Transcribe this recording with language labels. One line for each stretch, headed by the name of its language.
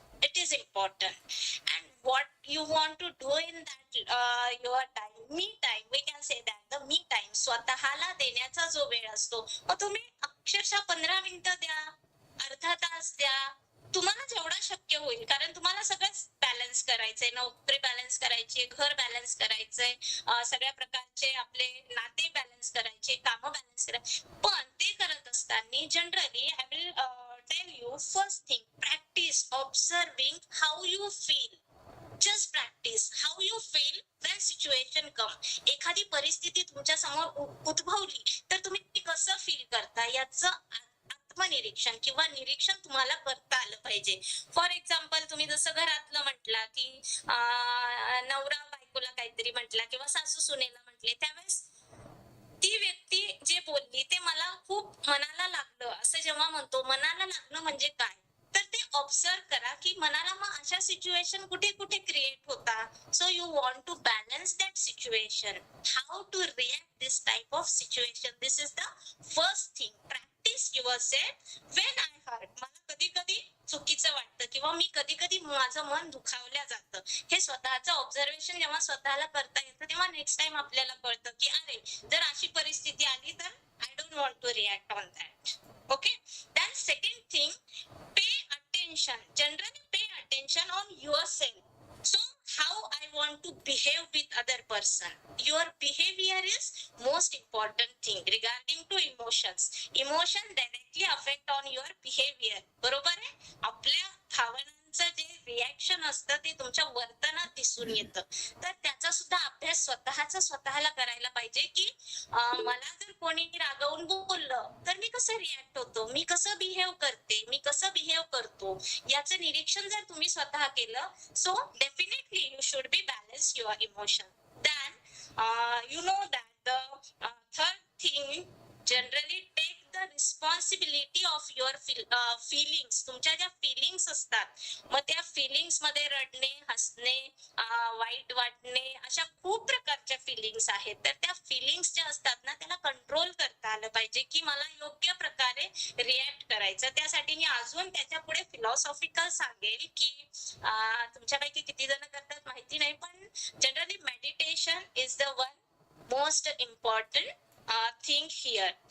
English: It is important, and what you want to do in that your time, me time,
Marathi: we can say that the me time, स्वतःला देण्याचा जो वेळ असतो, मग तुम्ही अक्षरशः 15 मिनिटं द्या, अर्धा तास द्या, तुम्हाला जेवढा शक्य होईल, कारण तुम्हाला सगळंच बॅलन्स करायचंय, नोकरी बॅलन्स करायची, घर बॅलन्स करायचंय, सगळ्या प्रकारचे आपले नाते बॅलन्स करायचे, कामं बॅलन्स करायचे. पण ते करत असताना
English: Generally I will tell you, first thing, practice observing how you feel. Just practice how you feel when situation come.
Marathi: एखादी परिस्थिती तुमच्या समोर उद्भवली तर तुम्ही कसं फील करता याचं आत्मनिरीक्षण किंवा निरीक्षण तुम्हाला करता आलं पाहिजे. फॉर एक्झाम्पल, तुम्ही जसं घरातलं म्हटला की नवरा बायकोला काहीतरी म्हटला किंवा सासू सुनेला म्हटले, त्यावेळेस ती व्यक्ती जे बोलली ते मला खूप मनाला लागलं, असं जेव्हा म्हणतो, मनाला लागणं म्हणजे काय, तर ते ऑब्झर्व करा की मनाला मग अशा सिच्युएशन कुठे कुठे क्रिएट होता.
English: So you want to balance that situation, how to react this type of situation. This is the first thing. Practice yourself when I hurt.
Marathi: मला कधी कधी चुकीचं वाटतं किंवा मी कधी कधी माझं मन दुखावलं जातं, हे स्वतःचं ऑब्झर्वेशन जेव्हा स्वतःला करता येतं तेव्हा नेक्स्ट टाइम आपल्याला कळतं की अरे, जर अशी परिस्थिती आली तर
English: I don't want to react on that.
Marathi: Okay.
English: Then second thing, pay attention. Generally pay attention on your self. So how I want to behave with other person. Your behavior is most important thing regarding to emotions. Emotion directly affect on your behavior.
Marathi: बरोबर आहे? आपल्या भावनांचं जे reaction असतं ते तुमच्या वर्तनात दिसून येतं. तर त्याचा सुद्धा अभ्यास स्वतःला करायला पाहिजे की मला जर कोणी रागवून बोललं तर मी कसं रिॲक्ट होतो, मी कसं बिहेव करते, मी कसं बिहेव करतो, याचं निरीक्षण जर तुम्ही स्वतः केलं,
English: so definitely you should be balance your emotion. Then you know that the third thing, generally take the responsibility of your feelings.
Marathi: तुमच्या ज्या फिलिंग्स असतात, मग त्या फिलिंग्स मध्ये रडणे, हसणे, वाईट वाटणे, अशा खूप प्रकारच्या फिलिंग्स आहेत. तर त्या फिलिंग्स ज्या असतात ना, त्याला कंट्रोल करता आलं पाहिजे की मला योग्य प्रकारे रिॲक्ट करायचं. त्यासाठी मी अजून त्याच्या पुढे फिलॉसॉफिकल सांगेल की तुमच्यापैकी किती जण करतात माहिती नाही, पण generally
English: Meditation is the one most important thing here.